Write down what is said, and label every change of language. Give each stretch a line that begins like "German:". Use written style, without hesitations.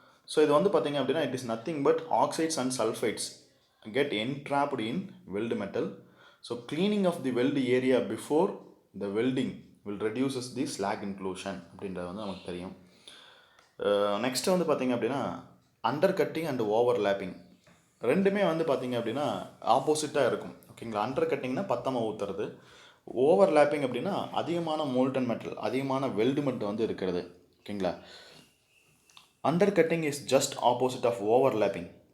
English: so
Tamil: இது வந்து பார்த்திங்க அப்படின்னா
English: It is nothing but oxides and sulphides get entrapped in weld metal. So cleaning of the weld area before the welding will reduces the slag inclusion
Tamil: அப்படின்றது வந்து நமக்கு தெரியும். Next வந்து பார்த்திங்க அப்படின்னா அண்டர் கட்டிங் அண்ட் ஓவர்லேப்பிங் ரெண்டுமே வந்து பார்த்திங்க அப்படின்னா ஆப்போசிட்டாக இருக்கும். ஓகேங்களா, அண்டர் கட்டிங்னா பத்தமாக ஊற்றுறது, ஓவர்லேப்பிங் அப்படின்னா அதிகமான மோல்டன் மெட்டல், அதிகமான வெல்டு மெட்டல் வந்து இருக்கிறது.
English: ஓகேங்களா, under cutting is just opposite of overlapping.